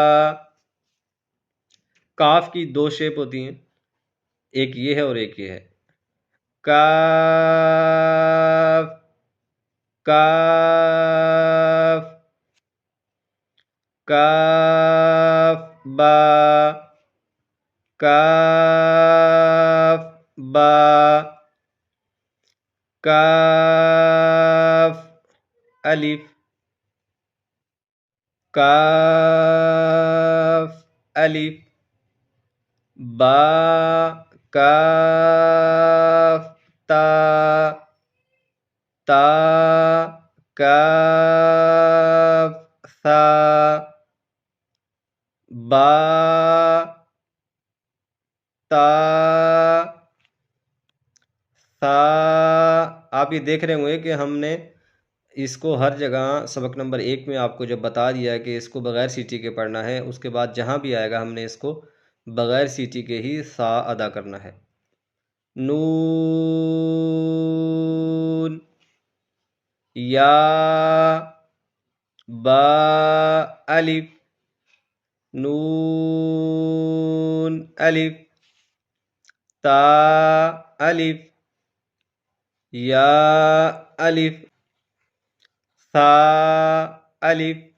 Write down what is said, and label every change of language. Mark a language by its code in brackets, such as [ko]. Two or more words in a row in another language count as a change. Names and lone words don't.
[ur] کاف کی دو شیپ ہوتی ہیں، ایک یہ ہے اور ایک یہ ہے۔ [ar] کاف کاف کاف با کاف با کاف الف کاف الف با کاف تا تا کاف ثا با تا ثا۔ [ur] آپ یہ دیکھ رہے ہوئے کہ ہم نے اس کو ہر جگہ سبق نمبر 1 میں آپ کو جب بتا دیا کہ اس کو بغیر سیٹی کے پڑھنا ہے، اس کے بعد جہاں بھی آئے گا ہم نے اس کو بغیر سیٹی کے ہی سا ادا کرنا ہے۔ [ar] نون یا با الف نون الف تا الف یا الف ثا الف